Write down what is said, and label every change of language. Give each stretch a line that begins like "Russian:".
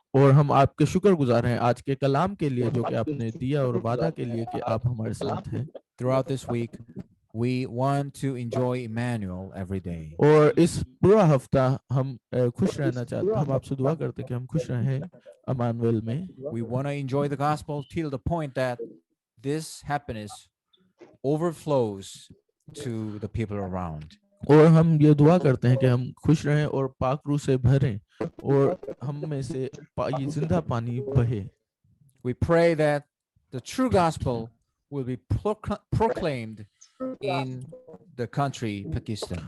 Hindi: और हम आपके शुक्रगुजार हैं आज के कलाम के लिए जो कि आपने दिया, और वादा के लिए कि आप हमारे साथ हैं।
English: Throughout this week, we want to enjoy Emmanuel every day.
Hindi: और इस पूरा हफ्ता हम खुश रहना चाहते हैं। हम आपसे दुआ करते हैं कि हम खुश रहें इमानुएल में।
English: We want to enjoy the gospel till the point that this happiness overflows to the people around.
Hindi: और हम ये दुआ करते हैं कि हम खुश रहें और पाक रूह से भरें और हम में से ये जिंदा पानी बहे.
English: We pray that the true gospel will be proclaimed in the country Pakistan.